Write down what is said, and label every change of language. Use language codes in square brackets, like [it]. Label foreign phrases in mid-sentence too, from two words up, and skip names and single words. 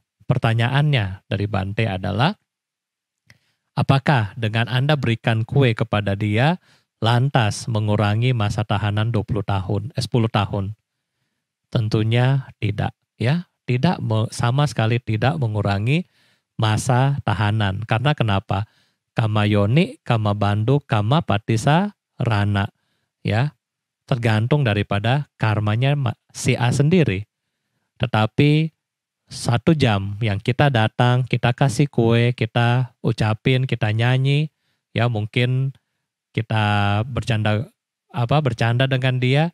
[id] Pertanyaannya dari Bante adalah, apakah dengan Anda berikan kue kepada dia, lantas mengurangi masa tahanan 10 tahun? Tentunya tidak, ya. Tidak, sama sekali tidak mengurangi masa tahanan. Karena kenapa? [pi] Kama yoni, kama bandu, kama patisa rana. [id] Ya, tergantung daripada karmanya si A sendiri. Tetapi 1 jam yang kita datang, kita kasih kue, kita ucapin, kita nyanyi, ya mungkin kita bercanda dengan dia.